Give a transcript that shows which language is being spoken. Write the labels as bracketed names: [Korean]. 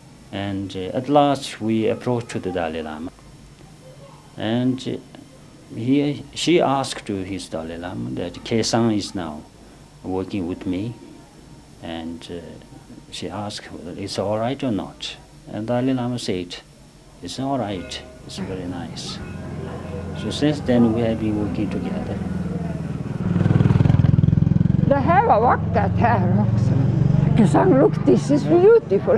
[English] And at last we approached the Dalai Lama. And she asked to his Dalai Lama that Kesang is now working with me. And she asked whether it's all right or not. And Dalai Lama said, it's all right, it's very nice. So since then we have been working together. [Swedish] Det här var vackert här också. [English] Kesang, look, this is beautiful.